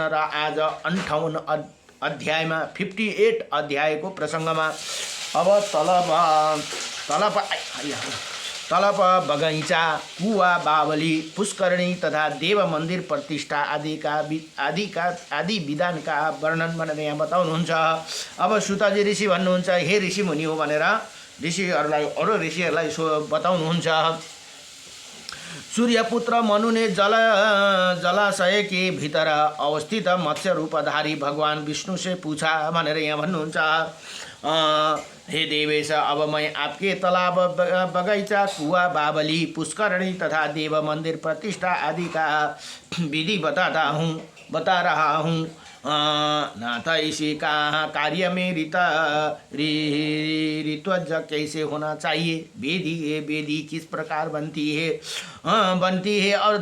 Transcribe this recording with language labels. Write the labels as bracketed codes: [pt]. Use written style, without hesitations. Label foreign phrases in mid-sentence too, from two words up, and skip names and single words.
[ne] र आज 58 अध्यायमा 58 अध्यायको प्रसङ्गमा अब तलब बगैँचा कुवा बावली पुष्करणी तथा देव मन्दिर प्रतिष्ठा आदि विधानका वर्णन भनेर यहाँ बताउनुहुन्छ। अब सुताजी ऋषि भन्नुहुन्छ हे ऋषि मुनि हो भनेर ऋषिहरूलाई अरू ऋषिहरूलाई बताउनुहुन्छ। [hi] सूर्यपुत्र मनु ने जलाशय के भीतर अवस्थित मत्स्य रूपधारी भगवान विष्णु से पूछा [ne] भनेर यहाँ भन्नुहुन्छ। [hi] हे देवेश, अब मैं आपके तालाब, बगैचा, कुआ, बावली, पुष्करणी तथा देव मंदिर प्रतिष्ठा आदि का विधि बता रहा हूँ। नाथा इसी का कार्य में ऋत्वज कैसे होना चाहिए, वेदी किस प्रकार बनती है और